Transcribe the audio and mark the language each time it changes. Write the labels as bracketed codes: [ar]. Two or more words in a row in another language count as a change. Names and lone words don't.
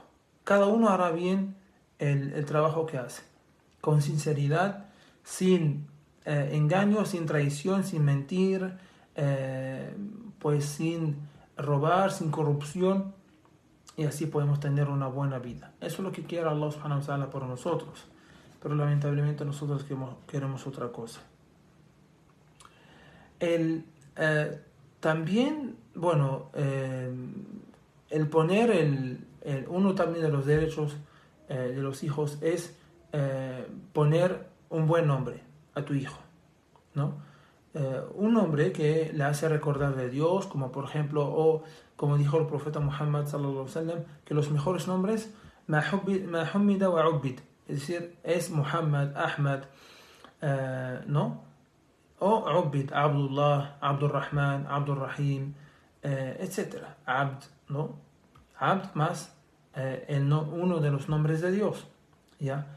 [es] Cada uno hará bien el trabajo que hace, con sinceridad, sin engaño, sin traición, sin mentir, pues sin robar, sin corrupción, y así podemos tener una buena vida. Eso es lo que quiere Allah [ar] سبحانه وتعالى [es] por nosotros, pero lamentablemente nosotros queremos otra cosa. También, bueno, el poner uno también de los derechos de los hijos es poner un buen nombre a tu hijo, ¿no? Un nombre que le hace recordar de Dios, como por ejemplo, o como dijo el profeta Muhammad [ar] صلى الله عليه وسلم, [es] que los mejores nombres [ar] ما حمد وعبد, [es] es decir, es Muhammad, Ahmad, ¿no? O Ubbid, Abdullah, Abdurrahman, Abdurrahim, etcétera. Abd, ¿no? Abd más uno de los nombres de Dios, ¿ya?